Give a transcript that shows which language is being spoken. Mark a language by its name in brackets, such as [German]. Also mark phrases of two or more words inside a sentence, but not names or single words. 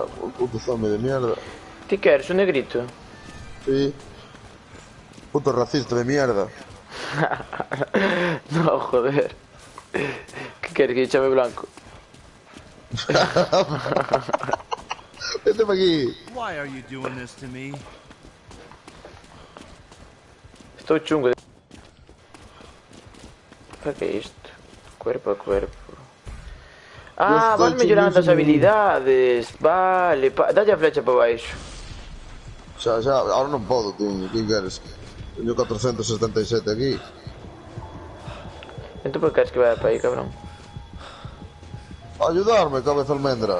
[Spanish] Un puto zombie de mierda. [Galician] ¿Ti que eres? Un negrito? [Spanish] Sí. Puto racista de mierda. No, joder. ¿Qué quieres? Que echame blanco. Vete para aquí. [English] Why are you doing this to me? [Spanish] Estoy chungo de... ¿Para qué es esto? Cuerpo a cuerpo. Ah, estoy [Galician] van mellorando as [Spanish] chunguísimo. [Galician] habilidades. Vale, dalle a flecha para baixo. Xa, ahora non podo, tío. ¿Quién queres? Teño 477 aquí. Entón por que queres que vaya para aí, cabrón? [Spanish] Ayudarme, cabeza almendra.